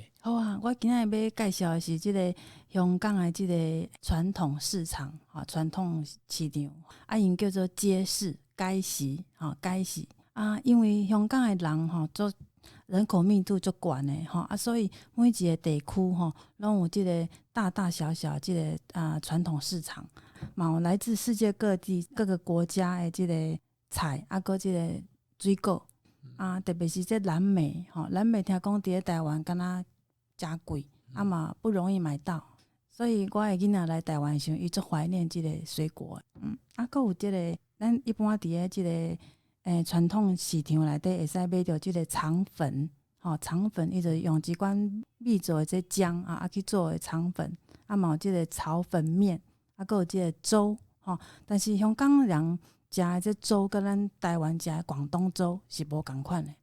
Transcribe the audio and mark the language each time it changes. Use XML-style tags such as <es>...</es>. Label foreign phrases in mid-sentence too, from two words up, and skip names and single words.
<nan>好啊，我今仔日要介绍的是即个香港的即个传统市场传统市场因叫做街市街市街市因为香港的人做人口密度足悬的所以每一个地区拢有即个大大小小即个传统市场，嘛有来自世界各地各个国家的即个菜搁即个水果特别是这蓝莓蓝莓听讲伫咧台湾敢若真贵嘛不容易买到，所以我的囡仔来台湾时伊足怀念即个水果搁有即个咱一般伫咧即个传统市场内底会使买到即个肠粉肠粉伊就用一款米做的这浆去做的肠粉嘛有即个炒粉面搁有即个粥但是香港人食的这粥跟咱台湾食的广东粥是无共款的。</nan>